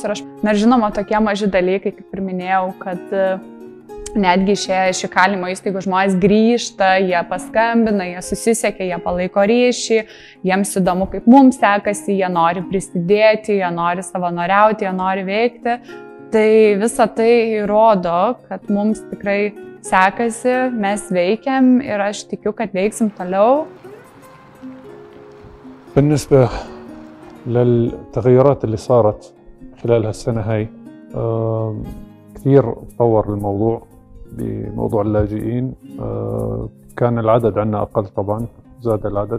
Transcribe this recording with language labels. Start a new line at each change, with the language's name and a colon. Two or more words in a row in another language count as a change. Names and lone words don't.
Lithuanian: Ir žinoma, tokie maži dalykai, kaip ir minėjau, kad netgi išėję iš įkalinimo įstaigų žmonės grįžta, jie paskambina, jie susisiekia, jie palaiko ryšį, jiems įdomu, kaip mums sekasi, jie nori prisidėti, jie nori savanoriauti, jie nori veikti. Tai visa tai įrodo, kad mums tikrai sekasi, mes veikiam ir aš tikiu, kad veiksim toliau.
Arabic: بالنسبة للتغيرات اللي صارت خلال هالسنة هاي كثير تطور الموضوع بموضوع اللاجئين. كان العدد عندنا أقل طبعا، زاد العدد.